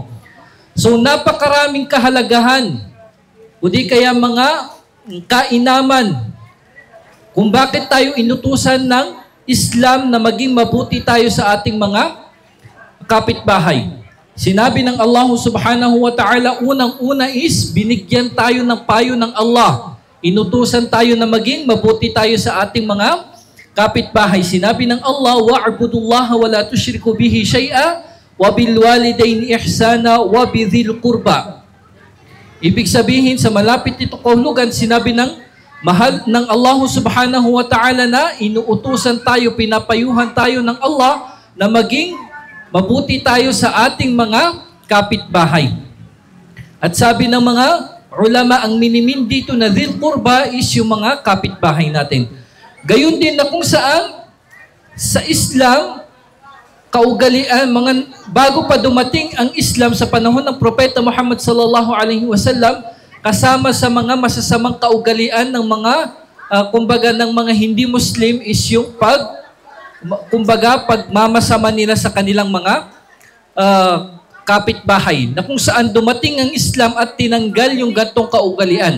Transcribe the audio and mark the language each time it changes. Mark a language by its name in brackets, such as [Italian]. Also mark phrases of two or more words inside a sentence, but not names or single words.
[Filipino] So napakaraming kahalagahan o di kaya mga kainaman kung bakit tayo inutusan ng Islam na maging mabuti tayo sa ating mga kapitbahay. Sinabi ng Allah [Arabic] سبحانه وتعالى, [Filipino] unang-una is binigyan tayo ng payo ng Allah. Inutusan tayo na maging mabuti tayo sa ating mga kapitbahay. Sinabi ng Allah, [Arabic] واعبدوا الله ولا تشركوا به شيئا وبالوالدين إحسانا وبذي القربى. [Filipino] Ibig sabihin sa malapit nito kahulugan, sinabi ng mahal ng Allah [Arabic] سبحانه وتعالى [Filipino] na inuutusan tayo, pinapayuhan tayo ng Allah na maging mabuti tayo sa ating mga kapitbahay. At sabi ng mga ulama, ang minimin dito na [Arabic] ذي القربى [Filipino] is yung mga kapitbahay natin. Gayon din na kung saan sa Islam, kaugalian, bago pa dumating ang Islam sa panahon ng Propeta Muhammad [Arabic] صلى الله عليه وسلم, [Filipino] kasama sa mga masasamang kaugalian ng mga, kumbaga ng mga hindi Muslim is yung pagmamasama nila sa kanilang mga kapitbahay, na kung saan dumating ang Islam at tinanggal yung gantong kaugalian.